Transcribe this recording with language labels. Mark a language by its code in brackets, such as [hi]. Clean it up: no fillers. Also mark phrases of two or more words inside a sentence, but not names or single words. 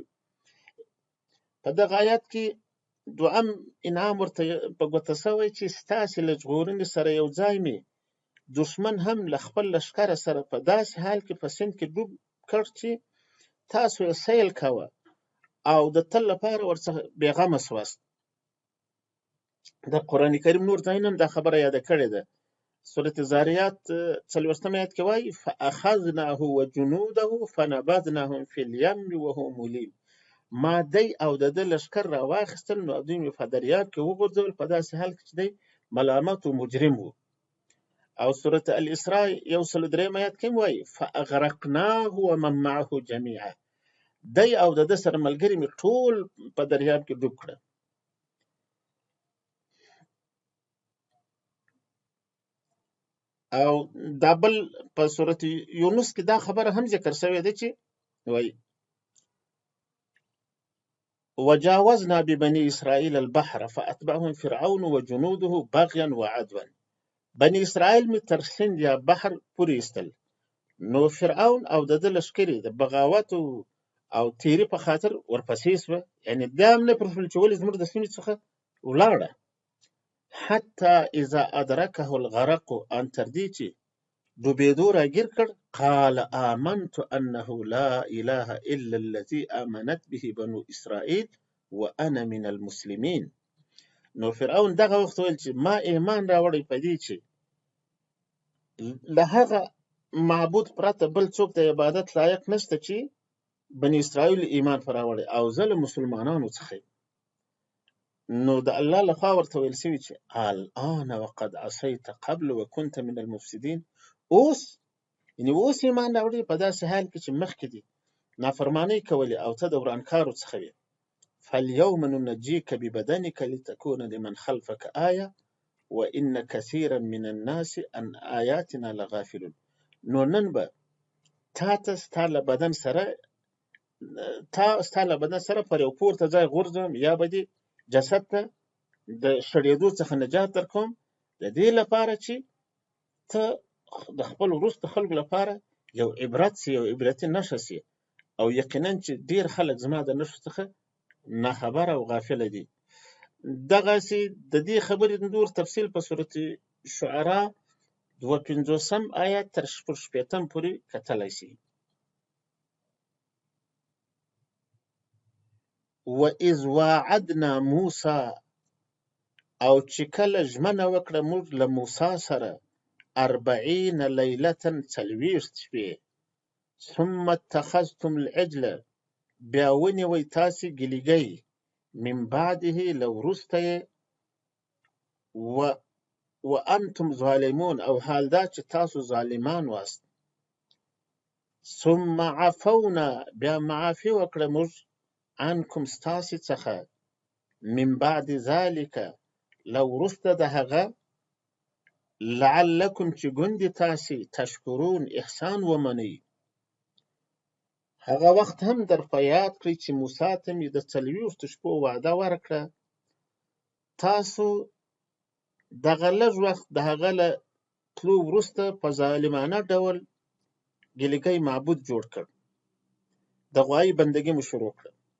[ps] په دغه آیات کې دویم انعام ورته په ګوته شوی چې ستاسې له ژغورنې سره یو ځای مې دشمن هم له خپل لښکره سره په داسې حال کې په سیند کې ډوب کړ چې تاسو یې سیل کوه او د تل لپاره ورڅخه بېغمه سواست. د قرآن کریم نور ځایونه هم دا خبره یاده کړې ده. [ar] سورة زاریات 40 آیات [ps] کې وایي [ar] فاخذناه وجنوده فنبذناهم فی الیم وهو ملیم. [ps] ما دی او د ده لښکر راواخیستل، نو دوی مې په دریاب کې وغورځول په داسې حال کې چې دی ملامت و مجرم و. او سورة الاسراء 103 آیات کې وایي [ar] فاغرقناه ومن معه جمیعا. [ps] دی او د ده سره ملګري مې ټول په دریاب کې ډوب کړه. او دا بل په سورة یونس کې دا خبره هم ذکر شوې ده چې وایي [ar] وجاوزنا ببني اسرائیل البحر فاتبعهم فرعون وجنوده بغیا وعدوا. [ps] بني اسرائیل مې تر سیند یا بحر پورې ایستل، نو فرعون او د ده لښکرې د بغاوت او تیري په خاطر ورپسې سوه، یعنې بیا هم نه پرېښول چې ولې زموږ د سیمې څخه ولاړه. [ar] حتی اذا ادرکه الغرق، [ps] ان تر دې چې ډوبېدو راګیر کړ، [ar] قال آمنت انه لا اله الا الذي آمنت به بنو اسرائیل وانا من المسلمین. [ps] نو فرعون دغه وخت ویل چې ما ایمان راوړی په دې چې له هغه معبود پرته بل څوک د عبادت لایق نشته چې بني اسرائیل ایمان پر راوړی، او زه له مسلمانانو څخه یم. نو د الله لخوا ورته ویل شوي چې [ar] الآن وقد عصیت قبل وکنت من المفسدین. [ps] اوس یعنې اوس ایمان راوړی په داسې حال کې چې مخکې دي نافرمانۍ کولې او ته د ورانکارو څخه وې. [ar] فالیوم ننجیک ببدنک لتکون لمن خلفک آیه وان کثیرا من الناس عن آیاتنا لغافلون. [ps] نو نن به تا ته ستا له بدن سره پر یو پورته ځای غورځوم، یا به دې جسد ته د شړېدو څخه نجات درکوم، د دې لپاره چې ته د خپل وروسته خلکو لپاره یو عبرت سي، یو عبرتي نښه سي. او یقینا چې ډېر خلک زما د نښو څخه ناخبره او غافله دي. دغسې د دې خبرې نور تفصیل په صورت شعراء 52 آیات تر 6 پورې کتلی سي. [ar] وَإِذْ وَاعَدْنَا مُوسَى، [ps] او چې کله ژمنه وکړه موږ له موسی سره 40 لیلة 40 شپې، [ar] ثم اتخذتم العجل، [ps] بیا ونیوئ تاسې ګیلګۍ، [ar] من بعده [ps] له وروسته یې، [ar] وانتم ظالمون، [ps] او حال دا چې تاسو ظالمان واست. [ar] ثم عفونا، [ps] بیا معافي وکړه موږ عنکم ستاسې څخه، [ar] من بعد ذلك، [ps] له وروسته د هغه، لعلکم چې ګوندې تاسې تشکرون احسان ومنئ. هغه وخت هم در په یاد کړئ چې موسی ته مې د 40 شپو وعده ورکړه، تاسو دغه لږ وخت د هغه له تلو وروسته په ظالمانه ډول ګیلګۍ معبود جوړ کړ، د غوایي بندګي مو شروع کړه.